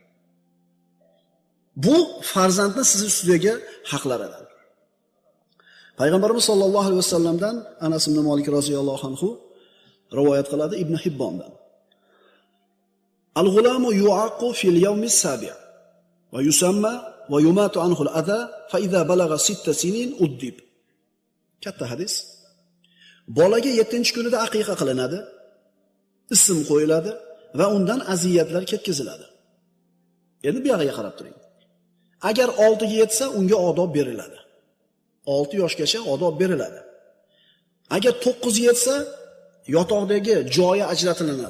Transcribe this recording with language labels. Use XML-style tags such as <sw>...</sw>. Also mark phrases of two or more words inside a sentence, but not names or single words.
<uz>Bu farzandning siz ustidagi haqlaridir. Payg'ambarimiz</uz> <ar>صلى الله عليه وسلم</ar> <uz>Anas ibn Malik</uz> <ar>رضي الله عنه</ar> <uz>rivoyat qiladi Ibn Hibbondan.</uz> <ar>الغلام يعق في اليوم السابع ويسمى ويماط عنه الأذى فإذا بلغ 6 سنين أدب.</ar> <uz>Katta hadis. Bolaga 7-kunida aqiqa qilinadi, ism qo'yiladi va undan aziyatlar ketkaziladi. Endi bu yoqqa qarab turing. Agar 6 ga yetsa, unga odob beriladi. 6 yoshgacha odob beriladi. Agar 9 ga yetsa, yotoqdagi joyi ajratilinadi.</uz>